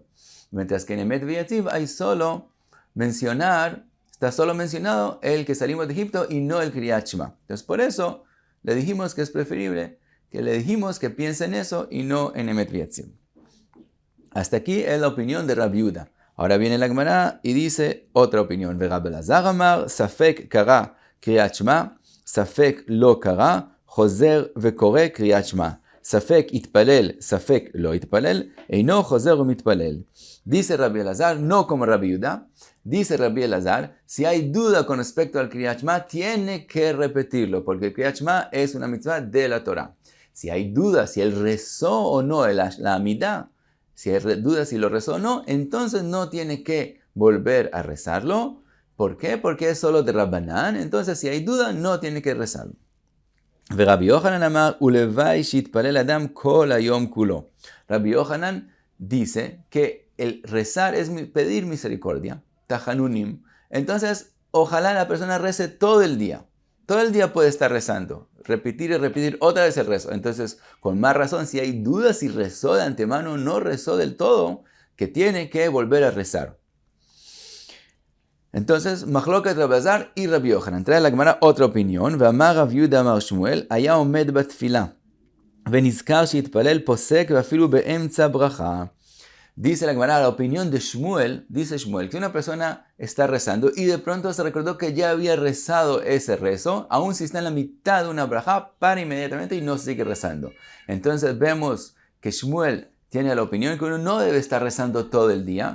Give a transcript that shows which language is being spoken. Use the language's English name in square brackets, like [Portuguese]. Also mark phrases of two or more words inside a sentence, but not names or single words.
[Spanish] Mientras que en Emet V'Yatziv hay está solo mencionado el que salimos de Egipto y no el [Hebrew] קריאת שמע. [Spanish] Entonces por eso le dijimos que es preferible que le dijimos que piense en eso y no en Emet V'Yatziv. Hasta aquí es la opinión de Rabbi Yehuda. Ahora viene la Gemara y dice otra opinión. [Hebrew] רבי אלעזר אמר, ספק קרא קריאת שמע, ספק לא קרא, חוזר וקורא קריאת שמע. ספק התפלל, ספק לא התפלל, אינו חוזר ומתפלל. [Spanish] Dice Rabbi Elazar, no como Rabbi Yehuda. Dice Rabbi Elazar, si hay duda con respecto al [Hebrew] קריאת שמע, [Spanish] tiene que repetirlo, porque el [Hebrew] קריאת שמע [Spanish] es una mitzvah de la Torah. Si hay duda si él rezó o no la Amidá, si hay duda si lo rezó o no, entonces no tiene que volver a rezarlo. ¿Por qué? Porque es solo de Rabbanán. Entonces, si hay duda, no tiene que rezarlo. [Hebrew] רבי יוחנן אמר, ולואי שיתפלל אדם כל היום כולו. [Spanish] Rabbi Yochanan dice que el rezar es pedir misericordia, tajanunim. Entonces, ojalá la persona rece todo el día. Todo el día puede estar rezando, repetir y repetir otra vez el rezo. Entonces, con más razón, si hay dudas si rezó de antemano o no rezó del todo, que tiene que volver a rezar. Entonces, Machloket Rabbi Elazar y Rabbi Yochanan. Trae la Gemara otra opinión. [Hebrew] ואמר רב יהודה אמר שמואל, היה עומד בתפילה, ונזכר שהתפלל פוסק ואפילו באמצע ברכה. [Spanish] Dice la Gemara, la opinión de Shmuel, dice Shmuel, que una persona está rezando y de pronto se recordó que ya había rezado ese rezo, aun si está en la mitad de una braja, para inmediatamente y no sigue rezando. Entonces vemos que Shmuel tiene la opinión que uno no debe estar rezando todo el día.